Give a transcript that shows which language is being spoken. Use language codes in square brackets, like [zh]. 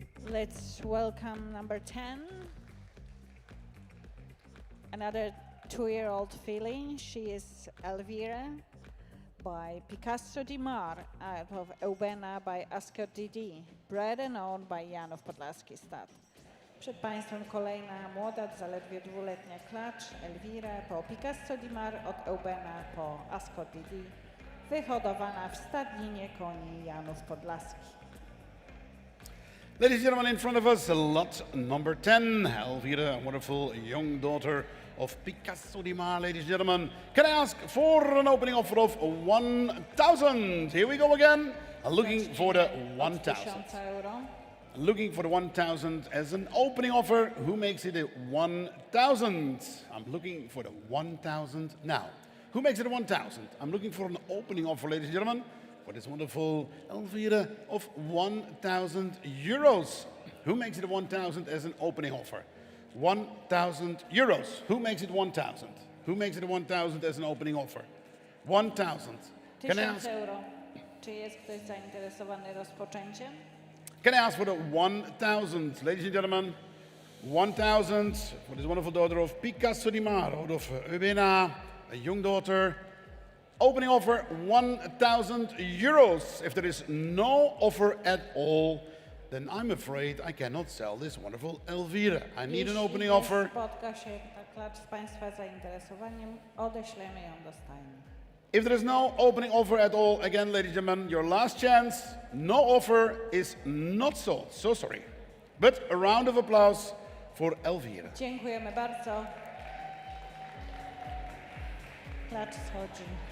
[en] Let's welcome number 10. Another 2-year-old filly. She is Elvira by Picasso Di Mar out of Eubena by Ascot DD, bred and owned by Janów Podlaski Stat. [pl] Przed Państwem kolejna młoda, zaledwie 2-letnia klacz Elvira po Picasso Di Mar od Eubena po Ascot DD, wyhodowana w stadninie koni Janów Podlaski. [en] Ladies and gentlemen, in front of us, lot number 10, Elvira, a wonderful young daughter of Picasso Di Mar. Ladies and gentlemen, can I ask for an opening offer of 1,000? Here we go again, looking for the 1,000. Looking for the 1,000 as an opening offer. Who makes it a 1,000? I'm looking for the 1,000 now. Who makes it a 1,000? I'm looking for an opening offer, ladies and gentlemen, for this wonderful Elvira of 1,000 euros. Who makes it 1,000 as an opening offer? 1,000 euros. Who makes it 1,000? Who makes it 1,000 as an opening offer? 1,000. Can I ask? €1000. [pl] Czy jest ktoś zainteresowany rozpoczęciem? [en] Can I ask for the 1,000, ladies and gentlemen? 1,000 for this wonderful daughter of Picasso Di Mar, out of Ubena, a young daughter. Opening offer 1,000 euros. If there is no offer at all, then I'm afraid I cannot sell this wonderful Elvira. I need an opening offer. [pl] Spotka się ta klacz z Państwa zainteresowaniem, odeślemy ją do stajni. [en] If there is no opening offer at all, again, ladies and gentlemen, your last chance. No offer is not sold. So sorry. But a round of applause for Elvira. [pl] Dziękujemy bardzo. Klacz schodzi.